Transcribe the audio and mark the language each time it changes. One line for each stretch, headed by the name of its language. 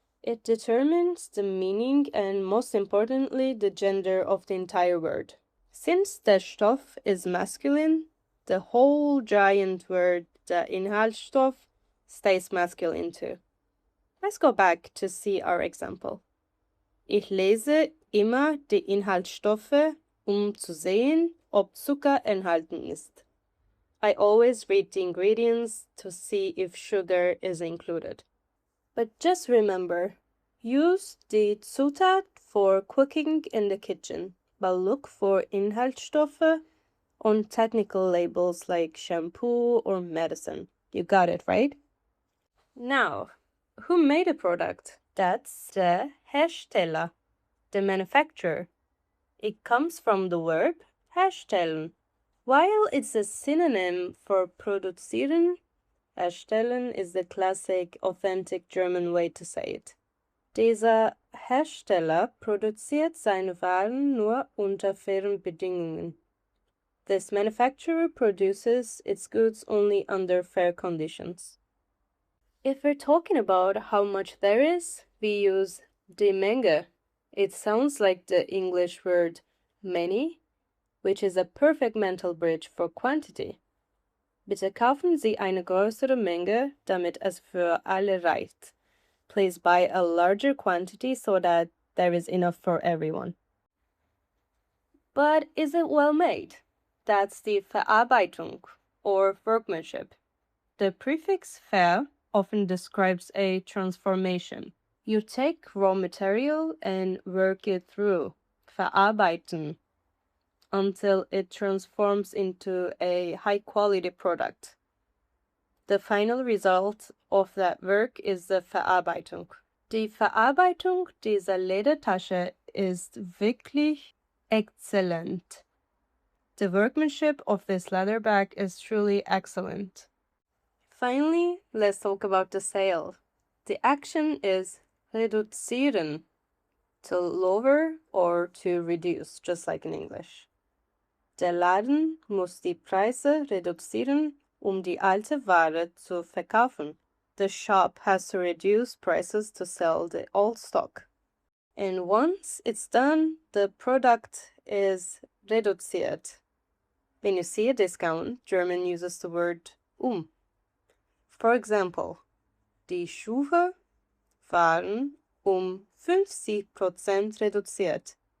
English: It determines the meaning and, most importantly, the gender of the entire word. Since der Stoff is masculine, the whole giant word, the Inhaltsstoff, stays masculine too. Let's go back to see our example.
German: Ich lese immer die Inhaltsstoffe, zu sehen, ob Zucker enthalten ist.
English: I always read the ingredients to see if sugar is included. But just remember, use die Zutat for cooking in the kitchen, but look for Inhaltsstoffe on technical labels like shampoo or medicine. You got it, right? Now, who made a product? That's the Hersteller, the manufacturer. It comes from the verb herstellen. While it's a synonym for produzieren, herstellen is the classic, authentic German way to say it.
German: Dieser Hersteller produziert seine Waren nur unter fairen Bedingungen.
English: This manufacturer produces its goods only under fair conditions. If we're talking about how much there is, we use die Menge. It sounds like the English word many, which is a perfect mental bridge for quantity.
German: Bitte kaufen Sie eine größere Menge, damit es für alle reicht.
English: Please buy a larger quantity so that there is enough for everyone. But is it well made? That's the Verarbeitung, or workmanship. The prefix ver often describes a transformation. You take raw material and work it through, verarbeiten, until it transforms into a high-quality product. The final result of that work is the Verarbeitung.
German: Die Verarbeitung dieser Ledertasche ist wirklich exzellent.
English: The workmanship of this leather bag is truly excellent. Finally, let's talk about the sale. The action is reduzieren, to lower or to reduce, just like in English.
German: Der Laden muss die Preise reduzieren, die alte Ware zu verkaufen.
English: The shop has to reduce prices to sell the old stock. And once it's done, the product is reduziert. When you see a discount, German uses the word For example,
German: die Schuhe waren 50% reduziert.